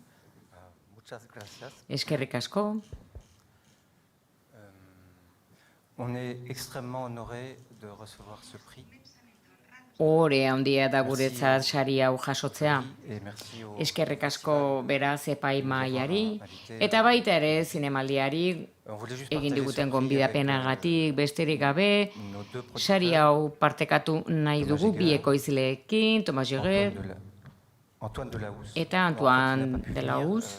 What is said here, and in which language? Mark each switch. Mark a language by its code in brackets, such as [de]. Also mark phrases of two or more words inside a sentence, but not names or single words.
[es] Muchas gracias. [eu] Eskerrik asko. [fr] On est extrêmement honoré de recevoir ce prix. [eu] Ore handia da guretzat sari hau jasotzea. Eskerrik asko beraz epaimaiari eta baita ere zinemaldiari egin diguten gonbidapenagatik besterik gabe sari hau partekatu nahi dugu bi ekoizleekin, Thomas Joguer eta Antoine Delahousse.